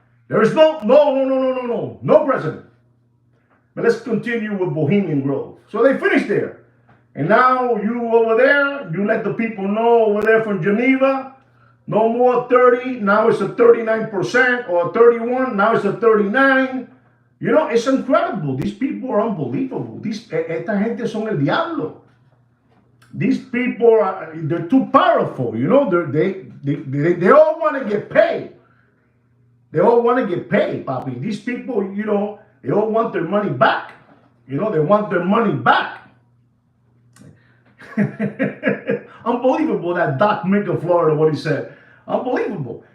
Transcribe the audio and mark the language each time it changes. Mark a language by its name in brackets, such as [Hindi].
[English] There is no president. But let's continue with Bohemian Grove. So they finished there. And now you over there, you let the people know over there from Geneva, no more 30, now it's a 39%, or 31, now it's a 39. You know, it's incredible. These people are unbelievable. [Spanish] Esta gente son el diablo. [English] These people they're too powerful, you know, they all want to get paid. They all want to get paid, Papi. These people, you know, they all want their money back. You know, they want their money back. Unbelievable, that Doc Mick of Florida, what he said. Unbelievable.